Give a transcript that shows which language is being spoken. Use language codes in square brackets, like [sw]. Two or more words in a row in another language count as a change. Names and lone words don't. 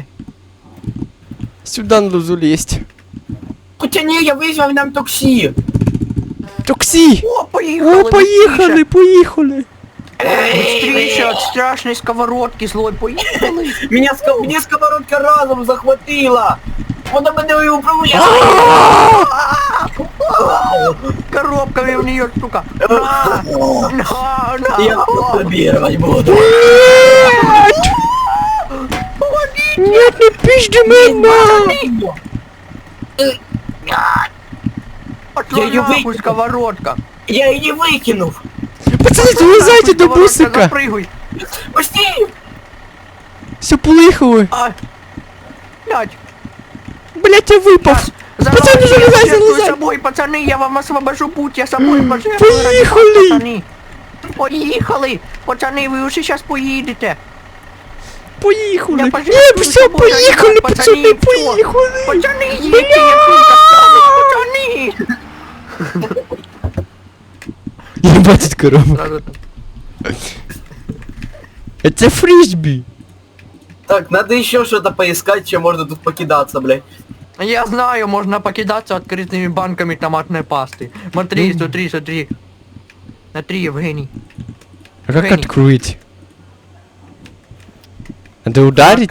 [ru] Сюда надо залезть. Потяни, я вызвал нам такси. Такси. О, поехали. О, поехали. Быстрее от страшной сковородки злой, поехали. Мне сковородка разом захватила. [uk] Вона мене і управляє. [ru] Коробками в нее, сука. На. Я лоббировать буду. Нет, не пизди меня. Пошла Я её нахуй, выкину. сковородка. [uk] Я її викинув. Пацани, залізайте до бусика! [ru] Запрыгуй. Пусти! [uk] Все, поїхали! [ru] А. Блядь. [uk] Блять, я випав! [ru] Пацаны, залезай, Я залезай. собой, пацаны, я вам освобожу путь, я собой пожертвую. [uk] Поїхали. ради вас, пацани. Поїхали! Пацани, ви вже зараз поїдете. Поїхали! Я Ні, пожертвую все, собою, поїхали, ради вас, пацани, пацани, поїхали! Пацани, їдьте, я тут останусь, пацани! [ru] Ебать, корова. Сразу так. [uk] Це фрисбі. [ru] Так, надо еще что-то поискать, чем можно тут покидаться, блядь. Я знаю, можно покидаться открытыми банками томатной пасты. Смотри, смотри, смотри. Смотри, Евгений. А как Евгений. открыть? Надо На ударить?